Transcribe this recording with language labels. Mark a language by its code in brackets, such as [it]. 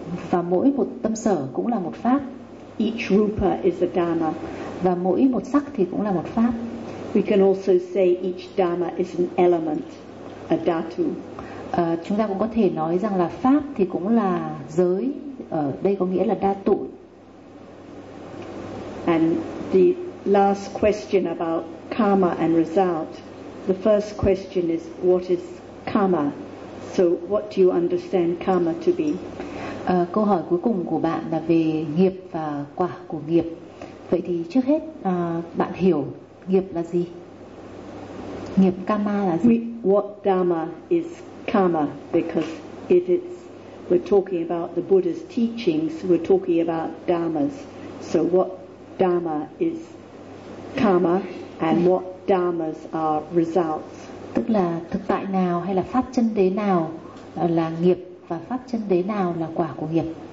[vi] Và mỗi một tâm sở cũng là một pháp. [en] Each rupa is a dhamma. [vi] Và mỗi một sắc thì cũng là một pháp. [en] We can also say each dhamma is an element, a dhatu. [vi] Chúng ta cũng có thể nói rằng là pháp thì cũng là giới, ở đây có nghĩa là dhatu. [en] And the last question about karma and result. The first question is, what is karma? So what do you understand karma to be? [vi] Câu hỏi cuối cùng của bạn là về nghiệp và quả của nghiệp. Vậy thì trước hết bạn hiểu nghiệp là gì? Nghiệp karma là gì? [en] What dharma is karma? Because if it's, we're talking about the Buddha's teachings, we're talking about dharmas. So what dharma is karma, and what dharmas are results? [vi] Tức là thực tại nào hay là pháp chân đế nào là nghiệp, và pháp chân đế nào là quả của nghiệp?